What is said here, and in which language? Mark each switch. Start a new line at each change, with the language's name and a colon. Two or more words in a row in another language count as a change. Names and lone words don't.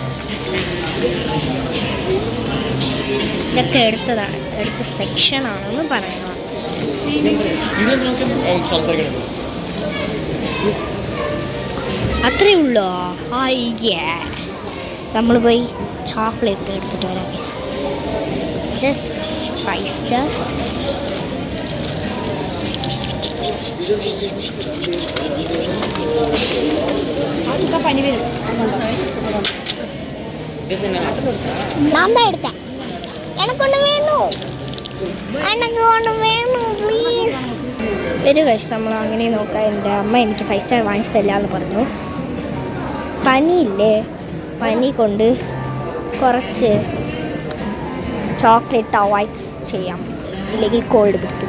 Malayalam: ഇതൊക്കെ എടുത്ത സെക്ഷനാണെന്ന് പറയുന്നത്. അത്രേ ഉള്ളോ? അയ്യേ, നമ്മൾ പോയി ചോക്ലേറ്റ് എടുത്തിട്ട് വരാം ഗൈസ്. ജസ്റ്റ് 5 സ്റ്റാർ.
Tamil: நான் தான் எடுத்தேன். எனக்கு ஒன்று வேணும், எனக்கு ஒன்று
Malayalam: വേണം പ്ലീസ്. ഒരു കഴിച്ച് നമ്മൾ അങ്ങനെ നോക്കാം. എൻ്റെ അമ്മ എനിക്ക് 5 സ്റ്റാർ വാങ്ങിച്ചു തരില്ല എന്ന് പറഞ്ഞു. പനിയില്ലേ, പനി കൊണ്ട് കുറച്ച്
English: chocolate avoid
Malayalam: ചെയ്യാം, ഇല്ലെങ്കിൽ കോൾഡ് പിടിക്കും.